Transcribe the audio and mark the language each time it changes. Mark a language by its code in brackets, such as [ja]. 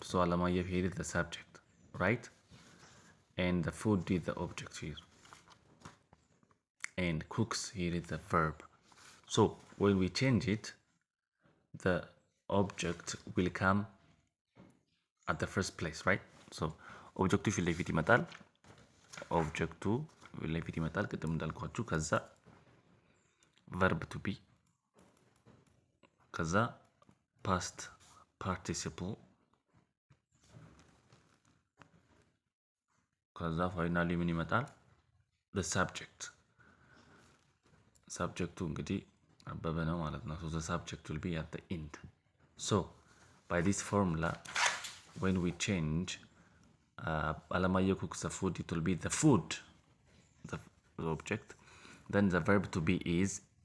[en] So Alamayo here is the subject, right? And the food is the object here. And cooks here is the verb. So when we change it, the object will come at the first place, right? [am] So ኦብጀክቱ ፊት ለፊት ይመጣል። ኦብጀክቱ ፊት ለፊት ይመጣል ቅድም እንዳልኳችሁ። ከዛ ቨርብ ቱ ቢ፣ ከዛ ፓስት ፓርቲሲፕል፣ ከዛ ፋይናሊ ምን ይመጣል? [en] the subject. [am] ሰብጀክቱ እንግዲህ አበበ ነው ማለት ነው። [en] so the subject will be at the end. So by this formula, when we change Alamayo cooks the food, it will be the food, the object. Then the verb to be is